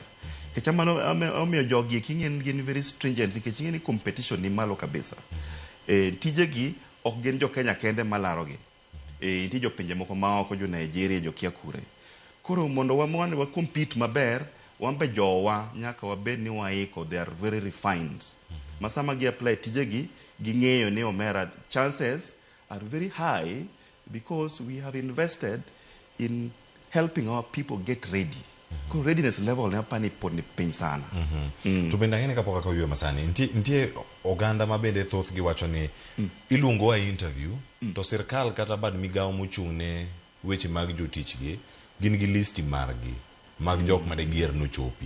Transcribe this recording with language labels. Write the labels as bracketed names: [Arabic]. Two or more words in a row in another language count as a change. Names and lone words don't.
[Luo (Kenya and Tanzania)] Nikech mano omiyo jogi king'en gin [English] very stringent [Luo (Kenya and Tanzania)] nikech ing'e ni competition ni malo kabisa. Tijegi ok gin jo Kenya kende malarogi. Nitie jo pinje moko maoko, jo Nigeria, jo kia kure. Koro mondo wa compete maber, wambe jowa nyaka wabed ni waiko, [English] they are very refined. [Luo (Kenya and Tanzania)] Masama gi apply tijegi ging'eyo ni omera [English] chances are very high because we have invested in helping our people get ready. [Luo (Kenya and Tanzania)] Koro [English] readiness level [Luo (Kenya and Tanzania)] ne apani pod ni piny sana. To bende ang'ene kapok aka oywe masani nitie oganda ma bende thoth gi wacho ni iluongo wa interview to sirkal kata bad migawo mochung'ne weche mag jotichgi gin gi listi margi mag jok ma de gier no chopi.